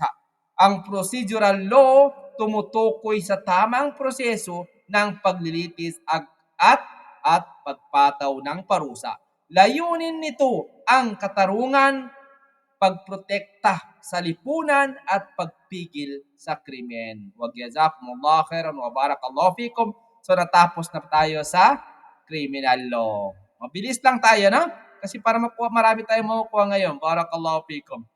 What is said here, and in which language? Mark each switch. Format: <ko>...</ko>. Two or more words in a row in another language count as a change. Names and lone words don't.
<tl>Ang</tl> <en>procedural law</en> <tl>tumutukoy sa tamang proseso ng paglilitis at pagpataw ng parusa. Layunin nito ang katarungan, pagprotekta sa lipunan at pagpigil sa krimen.</tl> <ar>وجزاكم الله خيرا وبارك الله فيكم.</ar> <tl>So natapos na tayo sa</tl> <en>criminal law.</en> <tl>Mabilis lang tayo, no? Kasi para marami tayong makukuha ngayon.</tl> <ar>بارك الله فيكم.</ar>